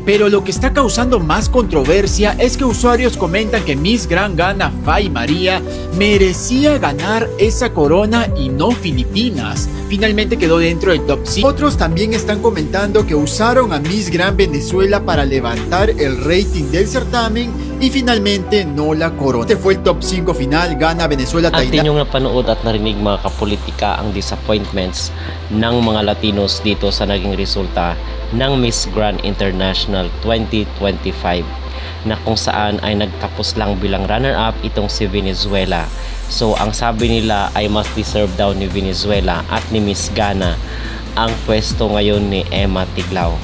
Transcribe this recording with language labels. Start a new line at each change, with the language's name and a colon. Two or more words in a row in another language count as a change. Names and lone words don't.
Spanish: Pero lo que está causando más controversia es que usuarios comentan que Miss Grand Ghana Fay María merecía ganar esa corona y no Filipinas. Finalmente quedó dentro del top 5. Otros también están comentando que usaron a Miss Grand Venezuela para levantar el rating del certamen y finalmente no la corona. Este fue el top 5 final, gana Venezuela,
Filipino: Atin yung napanood at narinig mga kapolitika ang disappointments ng mga Latinos dito sa naging resulta ng Miss Grand International 2025 na kung saan ay nagtapos lang bilang runner-up itong si Venezuela. So ang sabi nila ay mas deserve daw ni Venezuela at ni Miss Ghana ang pwesto ngayon ni Emma Tiglao.